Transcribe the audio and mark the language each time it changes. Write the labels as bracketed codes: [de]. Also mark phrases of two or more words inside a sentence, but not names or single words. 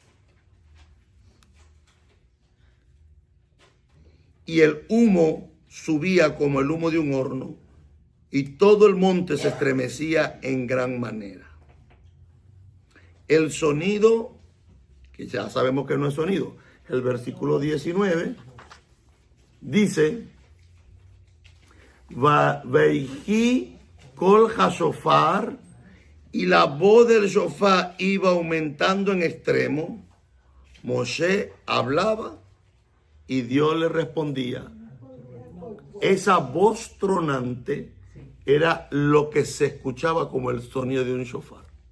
[es] Y el humo subía como el humo de un horno, y todo el monte se estremecía en gran manera. El sonido, que ya sabemos que no es sonido, el versículo 19 dice, [he] ויהי קול השופר, [es] y la voz del shofar iba aumentando en extremo. Moshe hablaba y Dios le respondía. Esa voz tronante era lo que se escuchaba como el sonido de un shofar.